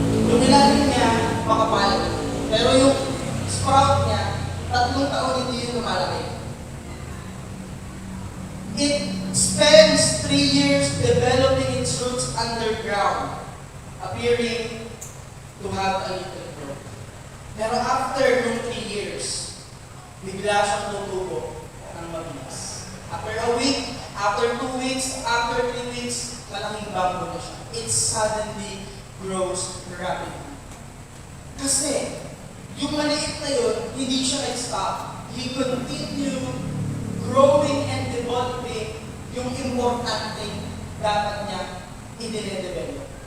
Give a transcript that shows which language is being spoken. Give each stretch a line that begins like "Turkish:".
Filipino: Yung ilalim niya, makapal. Pero yung sprout niya, 3 taon hindi yun lumalaki.
English: It spends 3 years developing its roots underground, appearing to have a little growth.
Filipino: Pero after yung 3 years, bigla siyang tutubo ng mabilis.
English: After a week, after 2 weeks, after 3 weeks,
Filipino: malaking bamboo na siya.
English: It suddenly grows rapidly.
Filipino: Kasi, yung maliit na yun, hindi siya nag-stop.
English: He continued growing and developing
Filipino: yung importante dapat niya i-develop.